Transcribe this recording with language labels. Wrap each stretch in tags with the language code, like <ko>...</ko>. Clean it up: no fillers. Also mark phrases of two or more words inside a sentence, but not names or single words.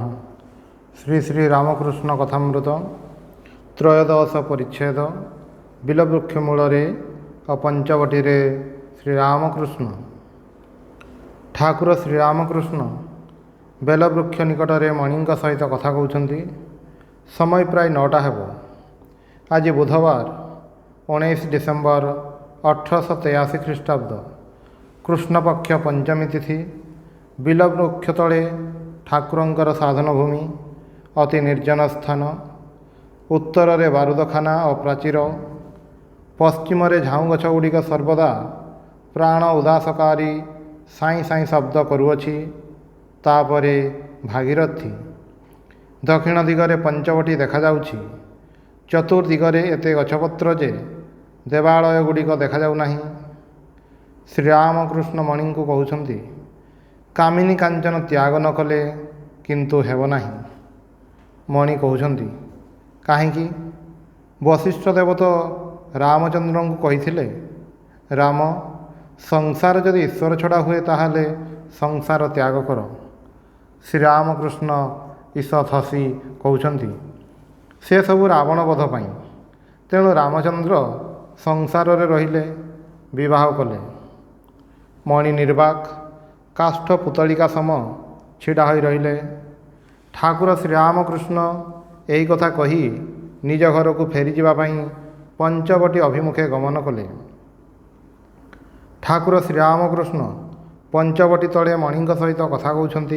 <or>ଶ୍ରୀ ଶ୍ରୀ ରାମକୃଷ୍ଣ କଥାମୃତ ତ୍ରୟୋଦଶ ପରିଚ୍ଛେଦ ବିଲ୍ୱବୃକ୍ଷମୂଳରେ ପଞ୍ଚବଟୀରେ ଶ୍ରୀରାମକୃଷ୍ଣ। ଠାକୁର ଶ୍ରୀରାମକୃଷ୍ଣ ବେଲବୃକ୍ଷ ନିକଟରେ ମଣି ସହିତ କଥା କହନ୍ତେ। ସମୟ ପ୍ରାୟ 9ଟା ହେବ। ଆଜି ବୁଧବାର 19 ଡିସେମ୍ବର 1883 ଖ୍ରୀଷ୍ଟାବ୍ଦ କୃଷ୍ଣପକ୍ଷ ପଞ୍ଚମୀ ତିଥି। ବିଲ୍ୱବୃକ୍ଷ ତଳେ ଠାକୁରଙ୍କର ସାଧନ ଭୂମି ଅତି ନିର୍ଜନ ସ୍ଥାନ। ଉତ୍ତରରେ ବାରୁଦଖାନା ଓ ପ୍ରାଚୀର, ପଶ୍ଚିମରେ ଝାଉଁ ଗଛ ଗୁଡ଼ିକ ସର୍ବଦା ପ୍ରାଣ ଉଦାସକାରୀ ସାଇଁ ସାଇଁ ଶବ୍ଦ କରୁଅଛି। ତାପରେ ଭାଗୀରଥୀ। ଦକ୍ଷିଣ ଦିଗରେ ପଞ୍ଚବଟୀ ଦେଖା ଯାଉଛି। ଚତୁର୍ଦ୍ଦିଗରେ ଏତେ ଗଛପତ୍ର ଯେ ଦେବାଳୟ ଗୁଡ଼ିକ ଦେଖା ଯାଉ ନାହିଁ। ଶ୍ରୀରାମକୃଷ୍ଣ ମଣିକୁ କହୁଛନ୍ତି, କାମିନୀ କାଞ୍ଚନ ତ୍ୟାଗ ନ କଲେ କିନ୍ତୁ ହେବ ନାହିଁ। ମଣି କହୁଛନ୍ତି, କାହିଁକି? ବଶିଷ୍ଠ ଦେବ ତ ରାମଚନ୍ଦ୍ରଙ୍କୁ କହିଥିଲେ, ରାମ, ସଂସାର ଯଦି ଈଶ୍ୱର ଛଡ଼ା ହୁଏ ତାହାହେଲେ ସଂସାର ତ୍ୟାଗ କର। ଶ୍ରୀରାମକୃଷ୍ଣ ଈଷତ୍ ହସି କହୁଛନ୍ତି, ସେ ସବୁ ରାବଣ ବଧ ପାଇଁ, ତେଣୁ ରାମଚନ୍ଦ୍ର ସଂସାରରେ ରହିଲେ ବିବାହ କଲେ। ମଣି ନିର୍ବାକ କାଷ୍ଠ ପୁତ୍ତଳିକା ସମ ଛିଡ଼ା ହୋଇ ରହିଲେ। ଠାକୁର ଶ୍ରୀରାମକୃଷ୍ଣ ଏହି କଥା କହି ନିଜ ଘରକୁ ଫେରି ଯିବା ପାଇଁ ପଞ୍ଚବଟୀ ଅଭିମୁଖେ ଗମନ କଲେ। ଠାକୁର ଶ୍ରୀରାମକୃଷ୍ଣ ପଞ୍ଚବଟୀ ତଳେ ମଣି ସହିତ କଥା କହୁଛନ୍ତି।</or>